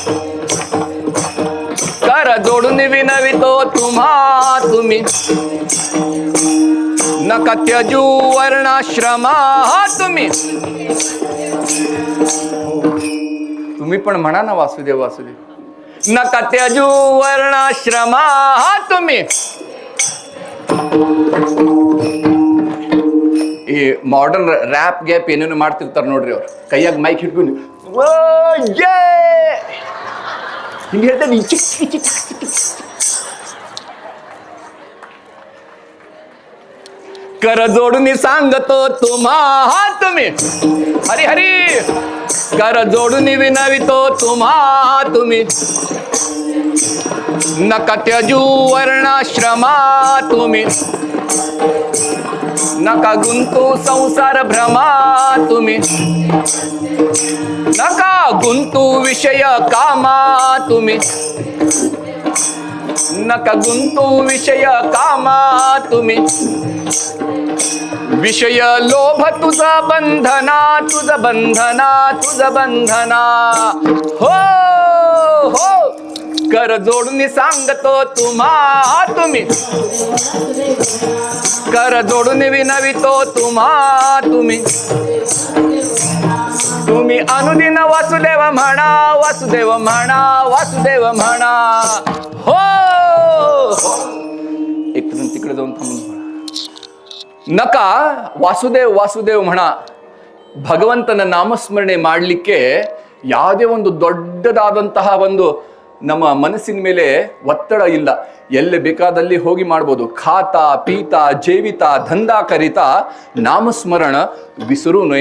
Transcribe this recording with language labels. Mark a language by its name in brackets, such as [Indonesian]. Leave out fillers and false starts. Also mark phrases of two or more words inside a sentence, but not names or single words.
[Marathi] कर जोडून विनवितो तुम्ही. नका त्यजू वर्णाश्रमा तुम्ही पण म्हणा ना वासुदेव वासुदेव. नका त्यजू वर्णाश्रमा तुम्ही. [Kannada] ಈ ಮಾಡರ್ನ್ ರ್ಯಾಪ್ ಗ್ಯಾಪ್ ಏನೇನು ಮಾಡ್ತಿರ್ತಾರೆ ನೋಡ್ರಿ, ಅವ್ರು ಕೈಯಾಗ ಮೈಕ್ ಹಿಡ್ಕೊಂಡು ಹಿಂಗೆ ಹೇಳ್ತಾರೆ. [Marathi] कर जोडून सांगतो तुम्ही. हरी हरी. कर जोडून विनवितो तुम्ही. नका त्यजू वर्णाश्रमा तुम्ही. नका गुंतू संसार भ्रमा तुम्ही. नका गुंतू विषय कामा तुम्ही. नका गुंतू विषय कामा तुम्ही. विषय लोभ तुझा बंधना, तुझ बंधना. हो हो कर जोडून सांगतो तुम्ही कर जोडून विनवितो तुम्ही अनुदिन वासुदेव म्हणा वासुदेव म्हणा वासुदेव म्हणा. हो एक तिकडे जाऊन थांबून नका ವಾಸುದೇವ್ ವಾಸುದೇವ್ म्हणा. [Kannada] ಭಗವಂತನ ನಾಮಸ್ಮರಣೆ ಮಾಡಲಿಕ್ಕೆ ಯಾವುದೇ ಒಂದು ದೊಡ್ಡದಾದಂತಹ ಒಂದು ನಮ್ಮ ಮನಸ್ಸಿನ ಮೇಲೆ ಒತ್ತಡ ಇಲ್ಲ. ಎಲ್ಲಿ ಬೇಕಾದಲ್ಲಿ ಹೋಗಿ ಮಾಡ್ಬೋದು. [Marathi] खाता पीता जीवित धंदा करिता नामस्मरण विसरू नोय.